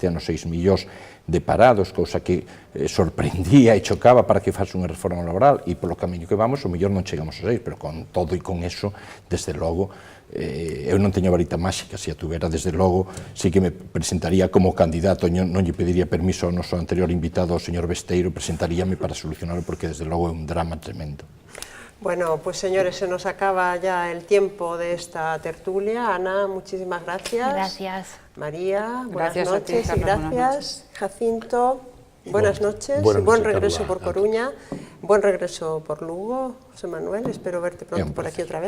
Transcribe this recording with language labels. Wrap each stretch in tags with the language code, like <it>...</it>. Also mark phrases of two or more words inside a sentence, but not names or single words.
<gl>ano 6 millóns de parados, cousa que sorprendía e chocaba para que fase unha reforma laboral, e polo camiño que vamos, o mellor non chegamos a 6, pero con todo e con eso, desde logo, eu non teño varita máxica, se a tuvera, desde logo, sí que me presentaría como candidato, non lle pediría permiso ao noso anterior invitado, ao señor Besteiro, presentaríame para solucionarlo, porque desde logo é un drama tremendo.</gl> <es>Bueno, pues señores, se nos acaba ya el tiempo de esta tertulia. Ana, muchísimas gracias. Gracias. María, buenas Gracias a ti, noches y Carla, buenas gracias. Jacinto, buenas noches. buenas Buen noches, regreso Carla. por Coruña, buen regreso por Lugo. José Manuel, espero verte pronto por aquí otra vez.</es>